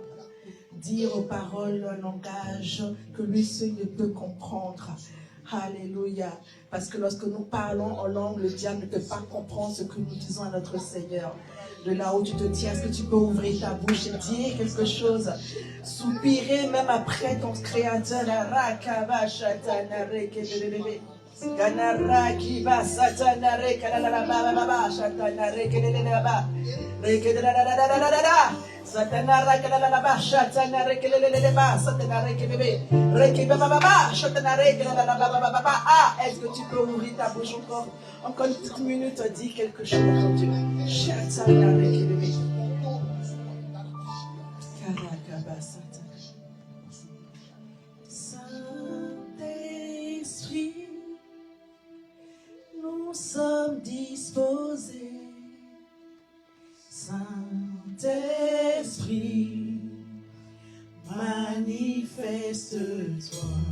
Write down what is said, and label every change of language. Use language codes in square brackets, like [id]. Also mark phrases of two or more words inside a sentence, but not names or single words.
[fr] Dire aux paroles un langage que lui seul ne peut comprendre. Alléluia. Parce que lorsque nous parlons en langue, le diable ne peut pas comprendre ce que nous disons à notre Seigneur. De là où tu te tiens, est-ce que tu peux ouvrir ta bouche et dire quelque chose? Soupirer même après ton Créateur. Ganaraki ba satanare kalala baba satanare kelele ba rekedada satanara kalala ba satanare kelele ba satanare kelele rekeba baba satanare kalala baba. Ah, est-ce que tu peux ouvrir ta bouche encore une petite minute, dis quelque chose à Dieu. Satanare kelele karakaba satanare. Saint-Esprit, nous sommes disposés, Saint-Esprit, manifeste-toi.